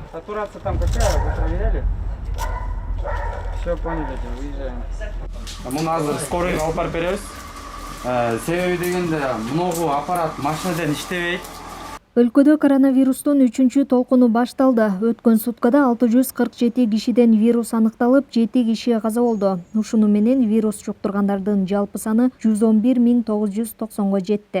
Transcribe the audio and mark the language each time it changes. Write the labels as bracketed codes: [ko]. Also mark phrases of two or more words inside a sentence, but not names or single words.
[ru] Сатурация там какая? Вы проверяли? Все поняли, выезжаем. [ky] Муну азыр скорыйга алып барып беребиз. Себеби дегенде мунугу аппарат машинаден иштебейт. Өлкөдө коронавирустун 3-чү толкуну башталды. Өткөн суткада 647 кишиден вирус аныкталып, 7 киши каза болду. Ушуну менен вирус жуктургандардын жалпы саны 111.990го жетти.